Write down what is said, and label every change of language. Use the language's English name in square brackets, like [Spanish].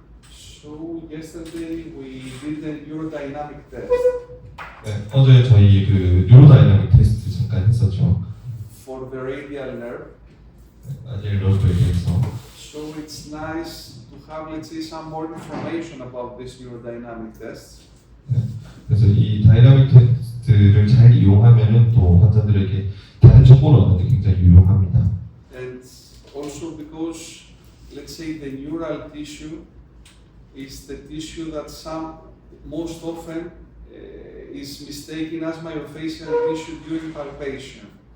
[English] So yesterday we did a neurodynamic test [Korean] 네, 어제 저희 그 뉴로다이나믹 테스트 잠깐 했었죠. [English] for the radial nerve. [Korean] 아질 러브에 대해서. [English] So it's nice to have, let's say, some more information about this neurodynamic test. [Korean] 그래서 이 다이나믹 테스트를 잘 이용하면은 또 환자들에게 다른 정보를 얻는 데 굉장히 유용합니다. [English] And also because, let's say, the neural tissue is the tissue that most often is mistaken as myofascial tissue during palpation.